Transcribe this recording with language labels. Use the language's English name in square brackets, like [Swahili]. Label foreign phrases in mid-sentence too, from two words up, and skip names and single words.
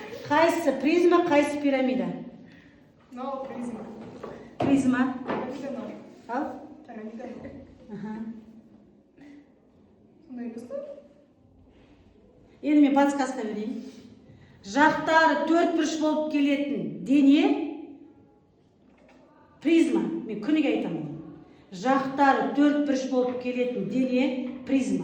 [Uzbek] Qaysi prizma, qaysi piramida? No, призма. Prizma. Piramida no. Al. Piramida no. Aha. [Kazakh] Сондай емес пе? Енді мен подсказка берейін. Жақтары төртбұрыш болып келетін дене призма. Мен күніге айтамын. Жақтары төртбұрыш болып келетін дене призма.